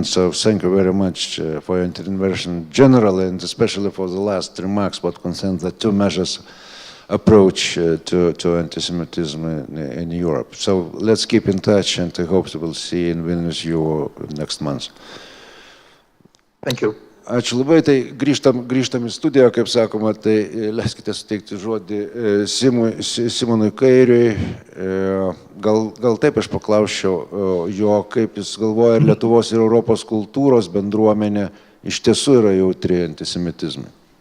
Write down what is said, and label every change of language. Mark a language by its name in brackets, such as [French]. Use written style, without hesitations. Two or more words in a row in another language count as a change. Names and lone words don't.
[English] So thank you very much for your intervention generally, and especially for the last remarks what concerns the two measures approach to anti-Semitism in Europe. So let's keep in touch, and I hope we will see in Vilnius you next month. Thank you. [Lithuanian] Ačiū labai, tai grįžtam į studiją, kaip sakoma, tai leiskite suteikti žodį Simonui Kairiui. Gal taip aš paklausčiau jo, kaip jis galvoja, ar Lietuvos ir Europos kultūros bendruomenė iš tiesų yra jautri antisemitizmui.